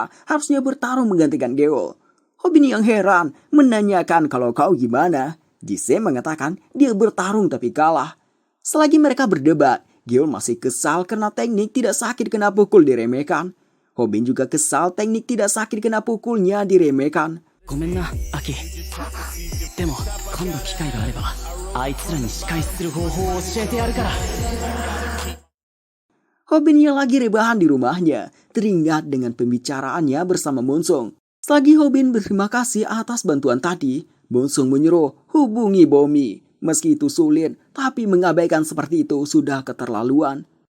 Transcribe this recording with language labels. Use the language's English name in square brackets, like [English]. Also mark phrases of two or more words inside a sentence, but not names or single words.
[Indonesian] Harusnya bertarung menggantikan Gil. Hobin yang heran menanyakan kalau kau gimana. Jisoo mengatakan dia bertarung tapi kalah. Selagi mereka berdebat, Gil masih kesal karena teknik tidak sakit kena pukul diremehkan. Hobin juga kesal teknik tidak sakit kena pukulnya diremehkan. [Japanese] ごめんな、アキ。でも、今度機会があれば、あいつらに仕返しする方法を教えてやるから。 [Indonesian] Hobin yang lagi rebahan di rumahnya teringat dengan pembicaraannya bersama Monsung. Selagi Hobin berterima kasih atas bantuan tadi, Monsung menyuruh hubungi Bomi. Meski itu sulit, tapi mengabaikan seperti itu sudah keterlaluan.